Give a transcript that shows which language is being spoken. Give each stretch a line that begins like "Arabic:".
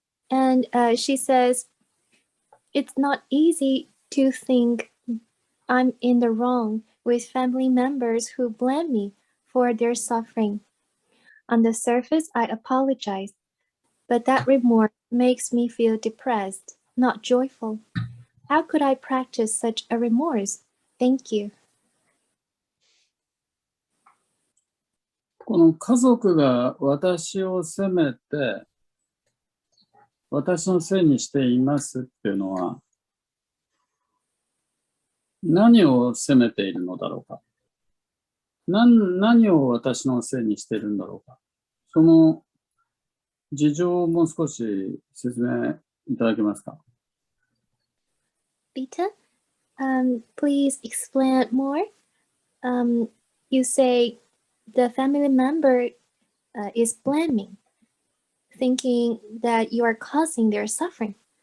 English: And she says, it's not easy to think I'm in the wrong with family members who blame me for their suffering. On the surface, I apologize, but that remorse makes me feel depressed, not joyful. How could I practice such a remorse? Thank you.
Japanese: この家族が私を責めて、私のせいにしていますっていうのは、何を責めているのだろうか。何を私のせいにしているんだろうか。その事情をもう少し説明いただけますか。
English: Beta, please explain more. You say the family member is blaming, thinking that you are causing their suffering.